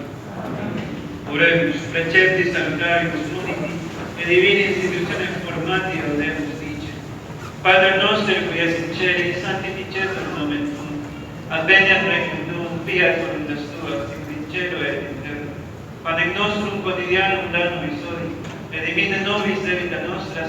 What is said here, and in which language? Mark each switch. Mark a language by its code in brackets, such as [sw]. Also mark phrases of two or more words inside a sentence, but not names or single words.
[la] Oremus, preceptis salutarius muniti, et divini institutione formatio Deus dice. [it] Padre nostro, [la] qui es in celi, sanctificetur nomen tuum. Adveniat regnum tuum, fiat voluntas tua, sicut in cielo et in terra. Panem nostrum quotidianum da nobis hodie, et dimite nobis debita nostra,